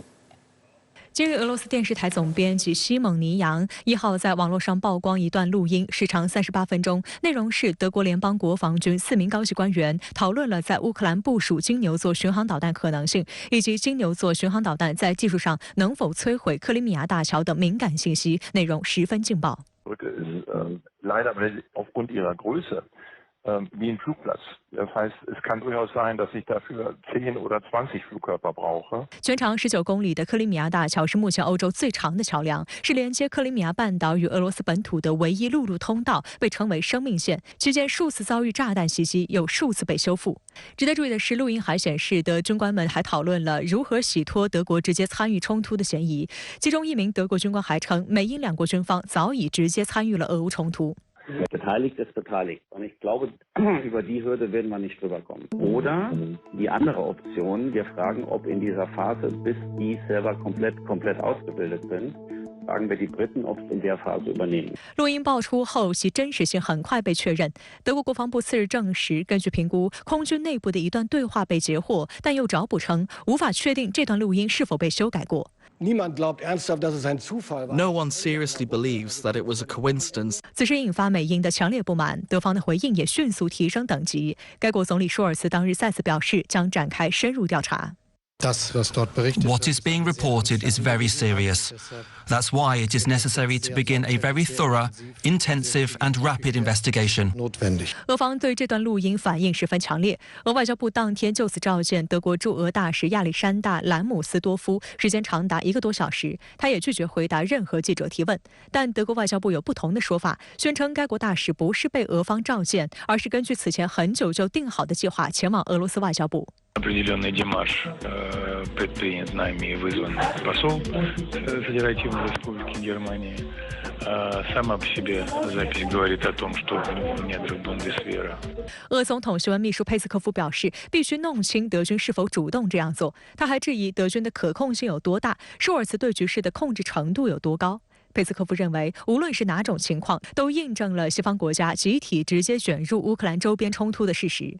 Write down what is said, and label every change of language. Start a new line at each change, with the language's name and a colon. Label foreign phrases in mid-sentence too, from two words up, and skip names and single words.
Chinese: 今日，俄罗斯电视台总编辑西蒙尼扬1号在网络上曝光一段录音，时长38分钟，内容是德国联邦国防军4名高级官员讨论了在乌克兰部署金牛座巡航导弹可能性，以及金牛座巡航导弹在技术上能否摧毁克里米亚大桥等敏感信息，内容十分劲爆。
German: Leider aufgrund ihrer Größe wie ein Flugplatz. Das heißt, es kann durchaus sein, dass ich dafür 10 oder 20 Flugkörper brauche.
Chinese: 全长19公里的克里米亚大桥是目前欧洲最长的桥梁，是连接克里米亚半岛与俄罗斯本土的唯一陆路通道，被称为生命线。期间数次遭遇炸弹袭击，又数次被修复。值得注意的是，录音还显示，德军官们还讨论了如何洗脱德国直接参与冲突的嫌疑。其中一名德国军官还称，美英两国军方早已直接参与了俄乌冲突。
German: Beteiligt ist beteiligt. Und ich glaube, über die Hürde werden wir nicht rüberkommen. Oder die andere Option, wir fragen, ob in dieser Phase, bis die Server komplett ausgebildet sind, fragen wir die Briten, ob sie in der Phase übernehmen.
Chinese: 录音爆出后，其真实性很快被确认。德国国防部次日证实，根据评估，空军内部的一段对话被截获，但又找补称无法确定这段录音是否被修改过。
English: No one seriously believes that it was a coincidence.
Chinese: 此事引发美英的强烈不满，德方的回应也迅速提升等级。该国总理舒尔茨当日再次表示，将展开深入调查。
English: What is being reported is very serious. That's why it is necessary to begin a very thorough, intensive and rapid investigation.
Chinese: 俄方对这段录音反应十分强烈。俄外交部当天就此召见德国驻俄大使亚历山大·兰姆斯多夫，时间长达1个多小时。他也拒绝回答任何记者提问。但德国外交部有不同的说法，宣称该国大使不是被俄方召见，而是根据此前很久就定好的计划前往俄罗斯外交部。
Russian: Определенный демарш предпринят нами и вызван посол Федеративной Республики Германии. Сама по себе запись говорит о том, что нет Бундесвера.
Chinese: 俄总统新闻秘书佩斯科夫表示，必须弄清德军是否主动这样做。他还质疑德军的可控性有多大，舒尔茨对局势的控制程度有多高。佩斯科夫认为，无论是哪种情况，都印证了西方国家集体直接卷入乌克兰周边冲突的事实。